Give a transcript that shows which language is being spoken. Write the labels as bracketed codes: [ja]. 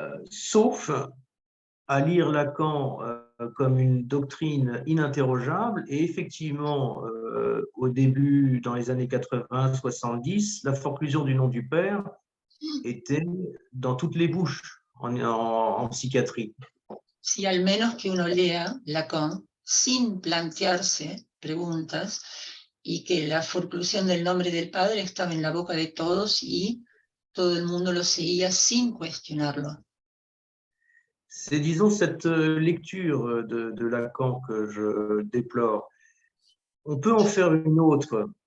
[fr] Sauf à lire Lacan comme une doctrine ininterrogeable. Et effectivement, au début, dans les années 80-70, la forclusion du nom du père était dans toutes les bouches en psychiatrie. [es] Si al menos que uno lea Lacan sin plantearse preguntas y que la forclusión del nombre del padre estaba en la boca de todos y todo el mundo lo seguía sin cuestionarlo. [fr] C'est, disons, cette lecture de Lacan que je déplore. On peut en faire une autre.